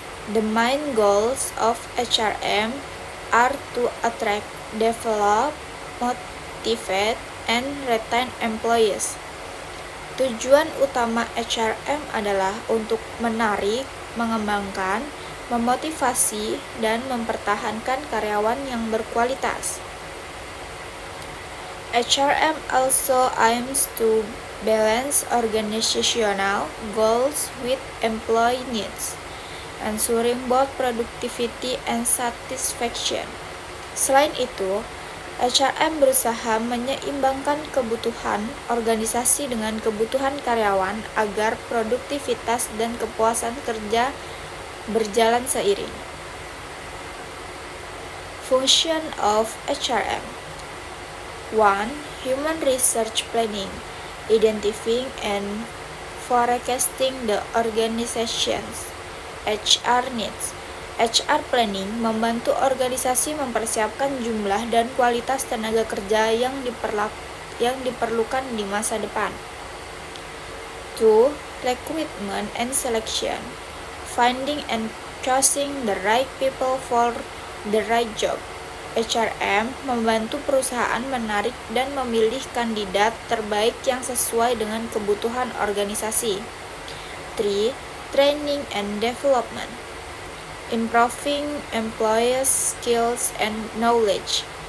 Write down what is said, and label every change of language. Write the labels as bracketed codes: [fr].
[en] The main goals of HRM are to attract, develop, motivate, and retain employees. [id] Tujuan utama HRM adalah untuk menarik, mengembangkan, memotivasi, dan mempertahankan karyawan yang berkualitas. [en] HRM also aims to balance organizational goals with employee needs, ensuring both productivity and satisfaction. [id] Selain itu, HRM berusaha menyeimbangkan kebutuhan organisasi dengan kebutuhan karyawan agar produktivitas dan kepuasan kerja berjalan seiring. [en] Function of HRM. 1. Human research planning, identifying and forecasting the organization's HR needs. [id] HR planning membantu organisasi mempersiapkan jumlah dan kualitas tenaga kerja yang diperlukan di masa depan. 2. [en] Recruitment and selection, finding and choosing the right people for the right job. [id] HRM membantu perusahaan menarik dan memilih kandidat terbaik yang sesuai dengan kebutuhan organisasi. 3. [en] Training and development, improving employees' skills and knowledge.